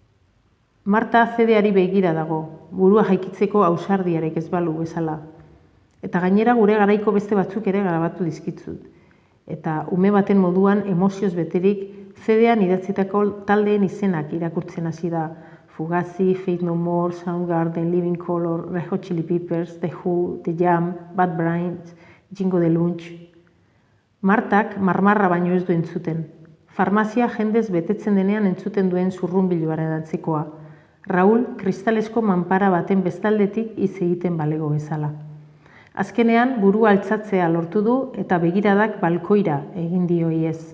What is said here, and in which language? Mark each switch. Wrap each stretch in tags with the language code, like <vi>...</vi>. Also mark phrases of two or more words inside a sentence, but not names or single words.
<eu>Marta CD-ari begira dago. Burua jaikitzeko ausardiarek ez balu bezala. Eta gainera gure garaiko beste batzuk ere grabatu dizkitzut. Eta ume baten moduan emozioz beterik CD-an idatzitako taldeen izenak irakurtzen hasi da. Fugazi, Faith No More, Soundgarden, Living Colour, Red Hot Chili Peppers, The Who, The Jam, Bad Brains, Jingo de Lunch. Martak marmarra baino ez du entzuten. Farmazia jendez betetzen denean entzuten duen zurrunbiloaren antzekoa. Raul kristalesko manpara baten bestaldetik hitz egiten balego bezala. Azkenean burua altzatzea lortu du eta begiradak balkoira egin dio iez.</eu>